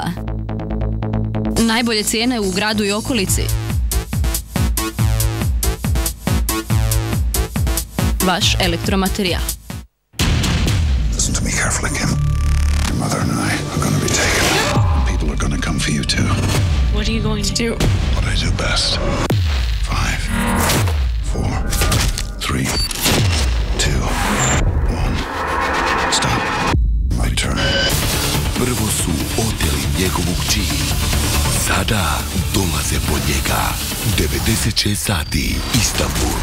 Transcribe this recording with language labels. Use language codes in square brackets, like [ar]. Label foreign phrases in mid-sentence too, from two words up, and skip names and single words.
[hr] Najbolje cijene u gradu i okolici. Vaš elektromaterijal. [en] Listen to me carefully, Kim. Your mother and I are going to be taken. People are going to come for you too. What are you going to do? What I do best. 5, 4, 3, 2, 1. Stop. My turn. [hr] Prvo su oteli njegovog čini. Sada dolaze po njega. 96 sati, Istanbul.